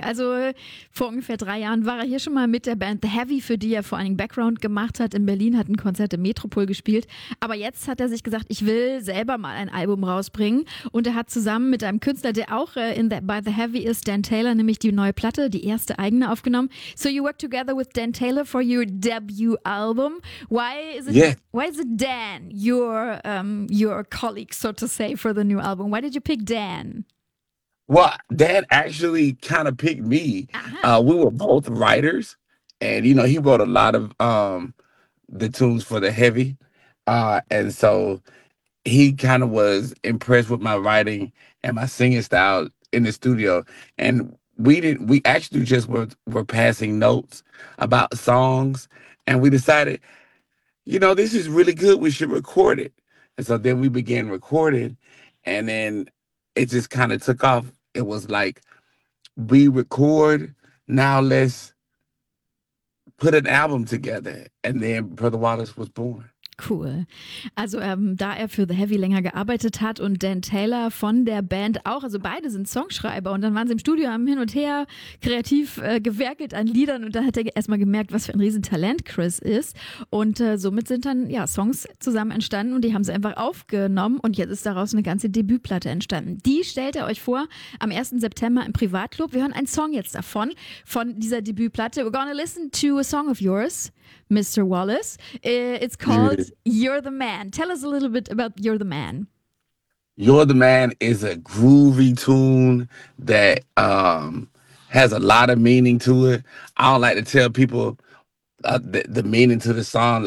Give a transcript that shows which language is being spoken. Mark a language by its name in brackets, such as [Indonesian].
[German] Also vor ungefähr 3 Jahren war er hier schon mal mit der Band The Heavy, für die er vor allen Dingen Background gemacht hat. In Berlin hat ein Konzert im Metropol gespielt. Aber jetzt hat er sich gesagt, ich will selber mal ein Album rausbringen. Und er hat zusammen mit einem Künstler, der auch bei The Heavy ist, Dan Taylor, nämlich die neue Platte, die erste eigene, aufgenommen. [English] So you work together with Dan Taylor for your debut album. Why is it Dan, your colleague, so to say, for the new album? Why did you pick Dan? Well, Dan actually kind of picked me. Uh-huh. We were both writers, and you know, he wrote a lot of the tunes for The Heavy, and so he kind of was impressed with my writing and my singing style in the studio. And we actually just were passing notes about songs, and we decided, you know, this is really good. We should record it. And so then we began recording, and then it just kind of took off. It was like, we record, now let's put an album together. And then Brother Wallace was born. Cool. [German] Also da er für The Heavy länger gearbeitet hat und Dan Taylor von der Band auch, also beide sind Songschreiber und dann waren sie im Studio, haben hin und her kreativ gewerkelt an Liedern und da hat er erstmal gemerkt, was für ein Riesentalent Chris ist und somit sind dann ja Songs zusammen entstanden und die haben sie einfach aufgenommen und jetzt ist daraus eine ganze Debütplatte entstanden. Die stellt er euch vor am 1. September im Privatclub. Wir hören einen Song jetzt davon, von dieser Debütplatte. [English] We're gonna listen to a song of yours, Mr. Wallace. It's called You're the Man. Tell us a little bit about You're the Man. You're the Man is a groovy tune that has a lot of meaning to it. I don't like to tell people the meaning to the song.